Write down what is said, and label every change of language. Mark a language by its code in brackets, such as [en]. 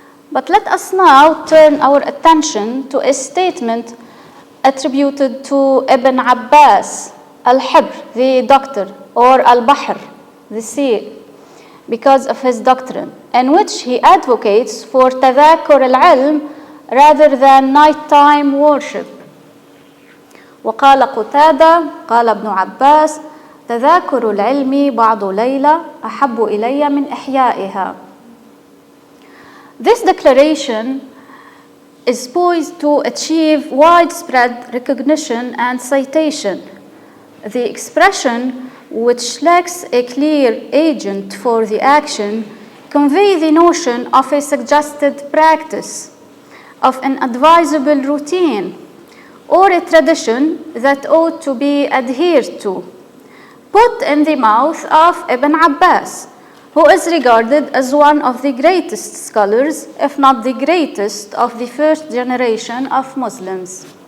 [en] But let us now turn our attention to a statement attributed to Ibn Abbas, al-Hibr, the doctor, or al-Bahr, the sea, because of his doctrine, in which he advocates for tadhakur al-ilm rather than nighttime worship. [ar] وقال قتادة قال ابن عباس تذاكر العلم بعض ليلة أحب إلي من إحيائها. [en] This declaration is poised to achieve widespread recognition and citation. The expression, which lacks a clear agent for the action, conveys the notion of a suggested practice, of an advisable routine, or a tradition that ought to be adhered to, put in the mouth of Ibn Abbas, who is regarded as one of the greatest scholars, if not the greatest, of the first generation of Muslims.